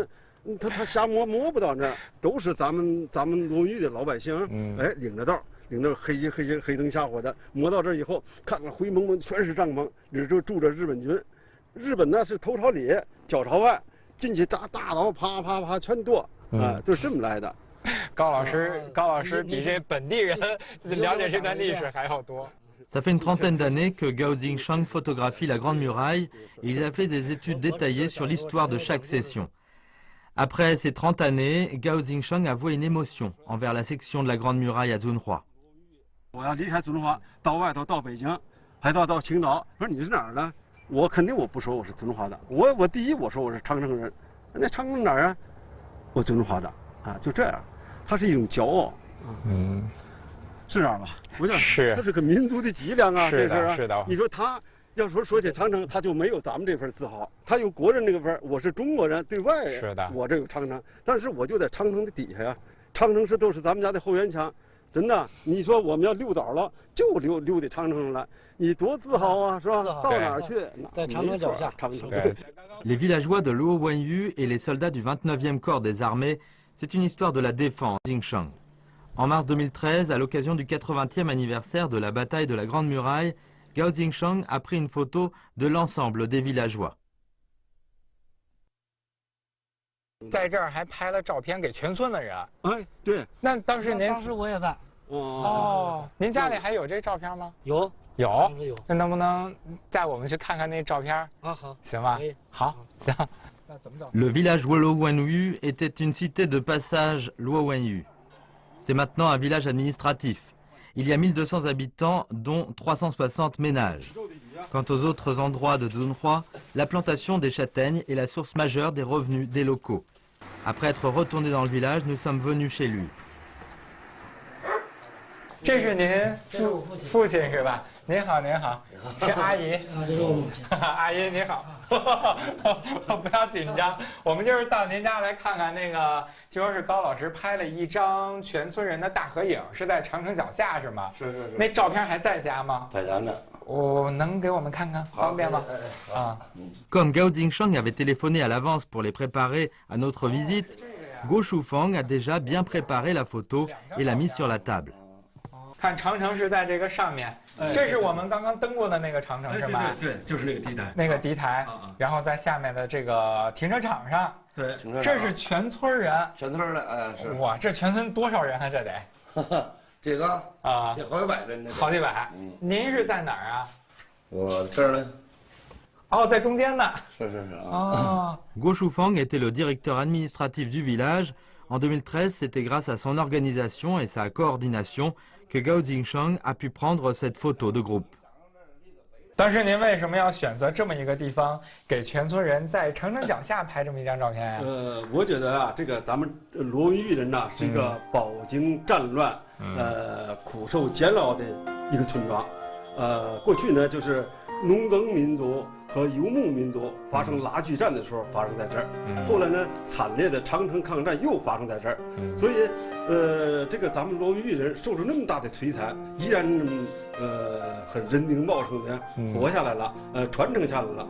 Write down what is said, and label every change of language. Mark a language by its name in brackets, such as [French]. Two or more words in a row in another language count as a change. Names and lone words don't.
[Chinese] 他瞎摸不到那儿，都是咱们罗文玉的老百姓，领着道，黑灯瞎火的，摸到这儿以后，看看灰蒙蒙全是帐篷，里头住着日本军， 日本呢是头朝里，脚朝外，进去大刀啪啪啪全剁，都是这么来的。高老师比这本地人了解这段历史还要多。 [French] Ça fait une trentaine d'années que Gao Xingsheng photographie la Grande Muraille et il a fait des études détaillées sur l'histoire de chaque section. Après ces 30 années, Gao Xingsheng a voué une émotion envers la section de la Grande Muraille à Zunhua. [Chinese] 我要离开遵化，到外头到北京，还到青岛，说你是哪儿的？我肯定我不说我是遵化的，我第一我说我是长城人，那长城哪儿啊？我遵化的啊，就这样，它是一种骄傲，是这样吧？我想是，它是个民族的脊梁啊，这事啊。是的。你说他要说起长城，他就没有咱们这份自豪，他有国人那个份儿。我是中国人，对外是的，我这有长城，但是我就在长城的底下呀，长城都是咱们家的后援墙。真的，你说我们要溜倒了，就溜到长城上来，你多自豪啊，是吧？到哪儿去？在长城脚下。 [French] Les villageois de Luo Wenyu et les soldats du 29e corps des armées, c'est une histoire de la défense Xingsheng. En mars 2013, à l'occasion du 80e anniversaire de la bataille de la Grande Muraille, Gao Xingsheng a pris une photo de l'ensemble des villageois. [Chinese] 在这儿还拍了照片给全村的人。哎，对。那当时您，当时我也在。哦，您家里还有这照片吗？有。那能不能带我们去看看那照片？啊，好。行吧。好，行。那怎么走？ [French] Le village Luo Wenyu était une cité de passage Luo Wenyu. C'est maintenant un village administratif. Il y a 1200 habitants, dont 360 ménages. Quant aux autres endroits de Zunhua, la plantation des châtaignes est la source majeure des revenus des locaux. Après être retournés dans le village, nous sommes venus chez lui. [Chinese] 这是您父亲是吧？您好，您好，是阿姨。这是我母亲。阿姨您好，不要紧张，我们就是到您家来看看那个，听说是高老师拍了一張全村人的大合影，是在长城脚下是吗？是。那照片还在家吗？在家呢。我能给我们看看，方便吗？啊。 [French] Comme Gao Xingsheng avait téléphoné à l'avance pour les préparer à notre visite, Guo Shufang a déjà bien préparé la photo et l'a mise sur la table. [Chinese] 看长城是在这个上面，这是我们刚刚登过的那个长城是吧？对，就是那个敌台。那个敌台，然后在下面的这个停车场上。对，这是全村人。全村的，哎，是。哇，这全村多少人啊？这得。这个啊，这好几百人。好几百。您是在哪儿啊？我这儿呢。哦，在中间呢。是啊。哦。 [French] Guo Shufang était le directeur administratif du village. En 2013, c'était grâce à son organisation et sa coordination que Gao Xingsheng a pu prendre cette photo de groupe. [Chinese] 当时您为什么要选择这么一个地方，给全村人在长城脚下拍这么一张照片呀？我觉得啊，这个咱们罗文峪人呐，是一个饱经战乱，苦受煎熬的一个村庄。过去呢，就是农耕民族和游牧民族发生拉锯战的时候发生在这儿，后来呢，惨烈的长城抗战又发生在这儿，所以，这个咱们罗文峪人受着那么大的摧残，依然很人丁茂盛的活下来了，传承下来了。